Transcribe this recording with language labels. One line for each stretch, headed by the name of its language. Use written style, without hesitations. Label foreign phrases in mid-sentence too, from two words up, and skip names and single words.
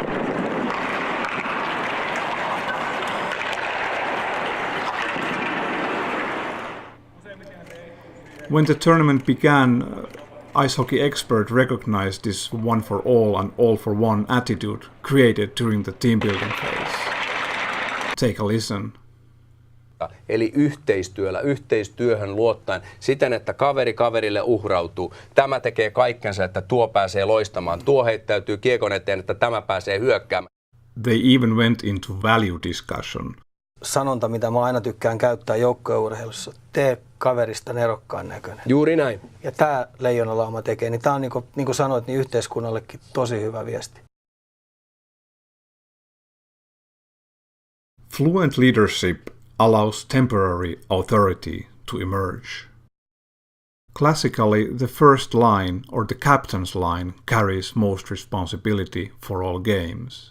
English: When the tournament began, ice hockey expert recognized this one for all and all for one attitude created during the team building phase. Take a listen.
Finnish: Eli yhteistyöhön luottaen siten, että kaveri kaverille uhrautuu. Tämä tekee kaikkensa, että tuo pääsee loistamaan. Tuo heittäytyy kiekon eteen, että tämä pääsee hyökkäämään.
English: They even went into value discussion.
Finnish: Sanonta, mitä mä aina tykkään käyttää joukkueurheilussa, tee kaverista nerokkaan näköinen. Juuri näin. Ja tää Leijonalauma tekee, niin tää on niin kuin sanoit, niin yhteiskunnallekin tosi hyvä viesti.
English: Fluent leadership allows temporary authority to emerge. Classically, the first line or the captain's line carries most responsibility for all games.